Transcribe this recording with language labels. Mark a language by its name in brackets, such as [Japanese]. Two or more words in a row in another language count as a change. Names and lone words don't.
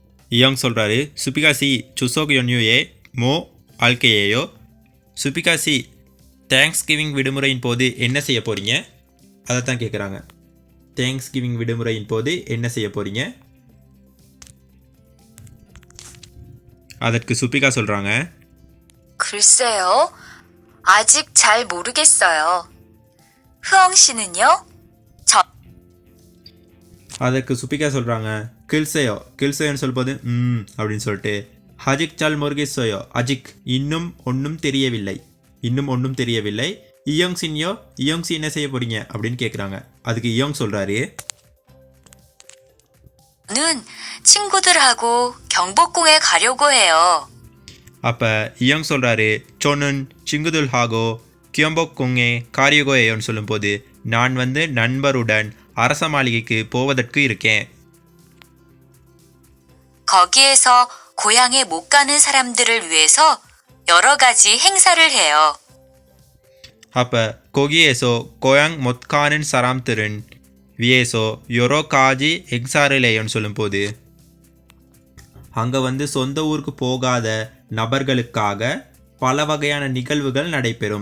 [Tamil] இயோங் சொல்கிறாரு சுபிகாசி [Korean] 추석 연휴에 뭐 할 거예요. [Tamil] சுபிகாசி [English] Thanksgiving [Tamil] விடுமுறையின் போது என்ன செய்ய போகிறீங்க? அதை தான் கேட்குறாங்க. [English] Thanksgiving [Tamil] விடுமுறையின் போது என்ன செய்ய போகிறீங்க? அதற்கு சுபிகா சொல்கிறாங்க [Korean] 글쎄요. 아직 잘 모르겠어요. 흐엉 씨는요? [Tamil] அதற்கு சுபிகா சொல்கிறாங்க கில்சேயோன்னு சொல்லும்போது அப்படின்னு சொல்லிட்டு [Korean] 아직 잘 모르겠어요 [Tamil] அஜிக் இன்னும் ஒன்றும் தெரியவில்லை. இயோங்சி என்ன செய்ய போறீங்க அப்படின்னு கேட்குறாங்க. அதுக்கு இயோங் சொல்கிறாரு [Korean] 저는 친구들하고 경복궁에 가려고 해요. [Tamil] அப்போ இயோங் சொல்கிறாரு [Korean] 저는 친구들하고 경복궁에 가려고 해요 [Tamil] சொல்லும்போது நான் நண்பருடன் அரச மாளிகைக்கு போவதற்கு இருக்கேன். [Korean] 거기에서 고향에 못 가는 사람들을 위해서 여러 가지 행사를 해요. [Tamil] அப்போ [Korean] 거기에서 고향에 못 가는 사람들을 위해서 여러 가지 행사를 해요 [Tamil] சொல்லும்போது அங்கே சொந்த ஊருக்கு போகாத நபர்களுக்காக பல வகையான நிகழ்வுகள் நடைபெறும்.